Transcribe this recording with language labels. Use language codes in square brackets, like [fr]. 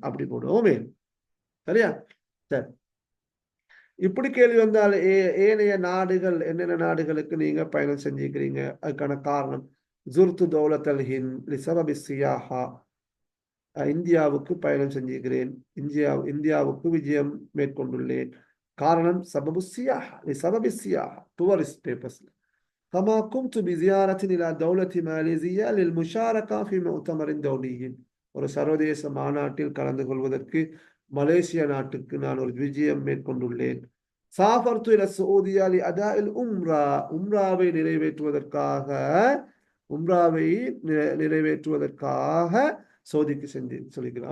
[ta] அப்படி போடுவோமே, சரியா? சரி. இப்படி கேள்வி வந்தால் ஏனைய நாடுகள், என்னென்ன நாடுகளுக்கு நீங்க பயணம் செஞ்சுக்கிறீங்க, அதுக்கான காரணம். [ar] ஜுர்து தௌலத் அல் ஹிந்த் லிசபபி சியாஹா, [ta] இந்தியாவுக்கு பயணம் செஞ்சுக்கிறேன், இந்தியாவுக்கு விஜயம் மேற்கொண்டுள்ளேன். காரணம் சபபு சியாஹா, லிசபபி சியாஹா, டூரிஸ்ட் பேப்பர்ஸ். [ar] كما قمت بزيارة إلى دولة ماليزيا للمشاركة في مؤتمر دولي. [ta] ஒரு சர்வதேச மாநாட்டில் கலந்து கொள்வதற்கு மலேசியா நாட்டுக்கு நான் ஒரு விஜயம் மேற்கொண்டுள்ளேன். [ar] சாஃபர்து இல சவுதியா லி அதாஇல் உம்ரா, [ta] உம்ராவை நிறைவேற்றுவதற்காக உம்ராவை நிறைவேற்றுவதற்காக சவுதிக்கு சென்றேன் சொல்லிக்கிறேன்.